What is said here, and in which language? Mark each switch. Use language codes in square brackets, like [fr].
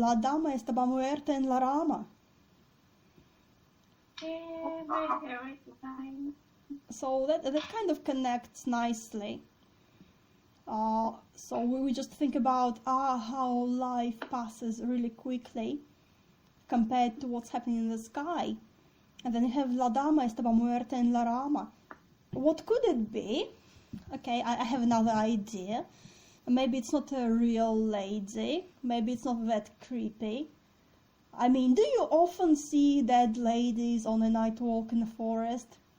[es] La dama estaba muerta en la rama. [en] My favorite line. So that kind of connects nicely. So we just think about how life passes really quickly compared to what's happening in the sky. And then you have [es] La dama estaba muerta en la rama. [en] What could it be? Okay, I have another idea. Maybe it's not a real lady. Maybe it's not that creepy. I mean, do you often see dead ladies on a night walk in the forest?